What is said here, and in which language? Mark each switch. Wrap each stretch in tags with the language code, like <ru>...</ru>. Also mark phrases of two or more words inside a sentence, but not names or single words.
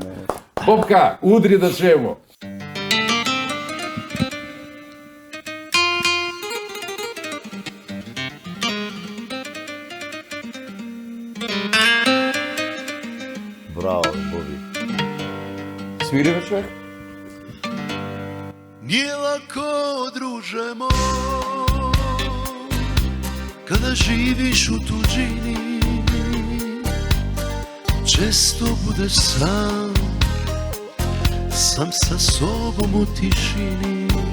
<sr>Бобка, удри да чуемо. Браво, Боби. Свири бе човек? Nije lako, druže moj, kada živiš u tuđini, često budeš sam sa sobom u tišini.</sr>